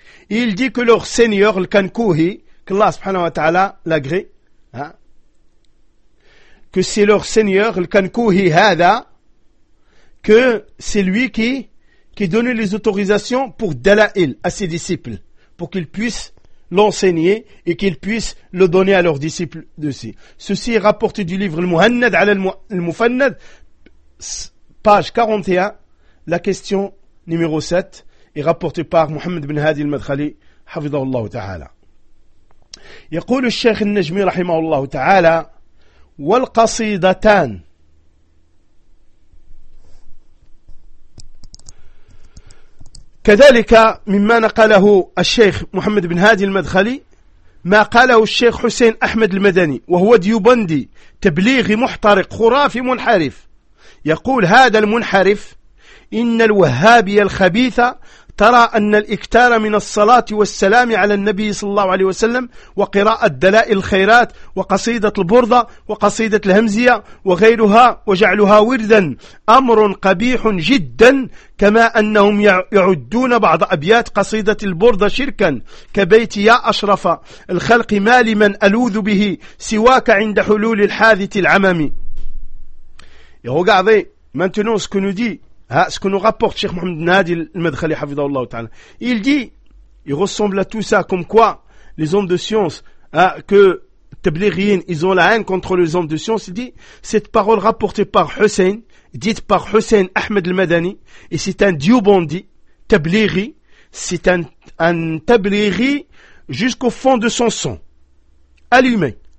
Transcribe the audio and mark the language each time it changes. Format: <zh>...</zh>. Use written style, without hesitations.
<fr>Et il dit que leur seigneur, le Kankouhi, que Allah subhanahu wa ta'ala l'agrée, que c'est leur seigneur, le Kankouhi Hada, que c'est lui qui donne les autorisations pour Dala'il à ses disciples, pour qu'ils puissent l'enseigner et qu'ils puissent le donner à leurs disciples aussi. Ceci est rapporté du livre Al-Muhannad ala Al-Mufannad, page 41, la question numéro 7, est rapportée par Muhammad ibn Hadi al-Madkhali, hafidhahullah ta'ala.</fr> <ar>يقول الشيخ النجمي رحمه الله تعالى والقصيدتان كذلك مما نقله الشيخ محمد بن هادي المدخلي ما قاله الشيخ حسين أحمد المدني وهو ديوبندي تبليغي محترق خرافي منحرف يقول هذا المنحرف إن الوهابية الخبيثة ترى أن الإكثار من الصلاة والسلام على النبي صلى الله عليه وسلم وقراءة دلائل الخيرات وقصيدة البرضة وقصيدة الهمزية وغيرها وجعلها وردا أمر قبيح جدا كما أنهم يعدون بعض أبيات قصيدة البرضة شركا كبيت يا أشرف الخلق ما لمن ألوذ به سواك عند حلول الحادث العمامي يهو قاعدي من تنوس كنودي.</ar> <fr>Ce que nous rapporte Cheikh Mohamed Nadi al-Madkhali, hafidhahullah ta'ala. Il dit, il ressemble à tout ça, comme quoi les hommes de science, que Tablighin, ils ont la haine contre les hommes de science. Il dit, cette parole rapportée par Hussein, dite par Hussein Ahmed al-Madani, et c'est un Diobandi, Tablighi, c'est un Tablighi jusqu'au fond de son sang, allumé.</fr>